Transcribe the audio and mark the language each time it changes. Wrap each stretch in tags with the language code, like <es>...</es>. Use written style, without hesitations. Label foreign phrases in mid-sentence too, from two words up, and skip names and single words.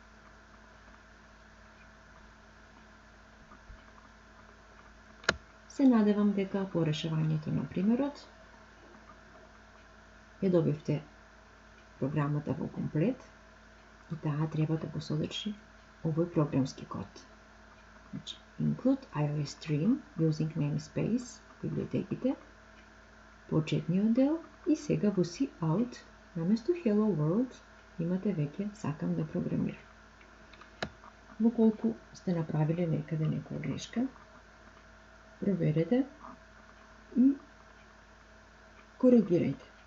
<mk>Се надевам дека по решавањето на примерот ја добивте програмата во комплет и таа треба да го содржи овој програмски код. Значи,</mk> <en>include iOS stream using namespace,</en> <mk>библиотеките, почетниот дел и сега во cout, наместо</mk> <en>Hello World,</en> <mk>имате веќе сакам да програмирам. Доколку сте направиле некаде некоја грешка, проверете и коригирајте.</mk>